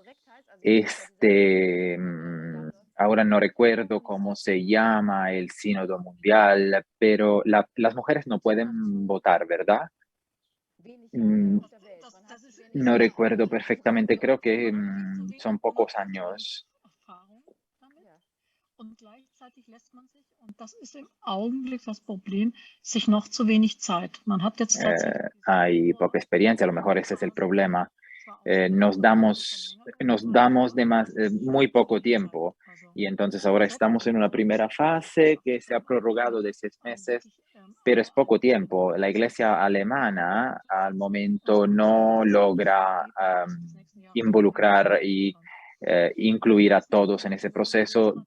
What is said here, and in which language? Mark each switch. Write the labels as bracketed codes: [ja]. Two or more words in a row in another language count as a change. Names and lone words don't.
[es] Ahora no recuerdo cómo se llama el sínodo mundial, pero las mujeres no pueden votar, ¿verdad? No recuerdo perfectamente, creo que son pocos años. [de] Und gleichzeitig lässt man sich, und das ist im Augenblick das Problem, sich noch zu wenig Zeit. Man hat jetzt [es] Hay poca experiencia, a lo mejor ese es el problema. Nos damos muy poco tiempo y entonces ahora estamos en una primera fase que se ha prorrogado de 6 meses, pero es poco tiempo. La iglesia alemana al momento no logra involucrar y incluir a todos en ese proceso.